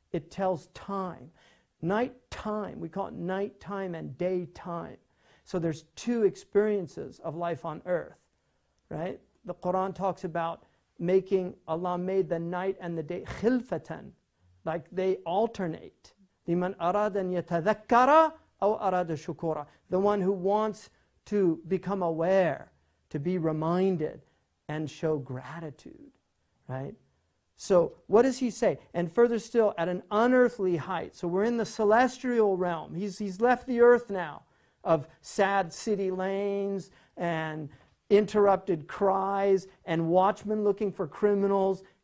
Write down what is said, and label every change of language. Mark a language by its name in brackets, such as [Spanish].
[English] It tells time. Nighttime, we call it nighttime and daytime. So there's two experiences of life on earth, right? The Quran talks about Allah made the night and the day khilfatan, like they alternate. [Arabic] لِمَنْ أَرَادَ أَنْ يَتَذَكَّرَ أَوْ أَرَادَ شُكُورًا. [English] The one who wants to become aware, to be reminded, and show gratitude, right? So what does he say? And further still, at an unearthly height. So we're in the celestial realm. He's left the earth now of sad city lanes and interrupted cries and watchmen looking for criminals.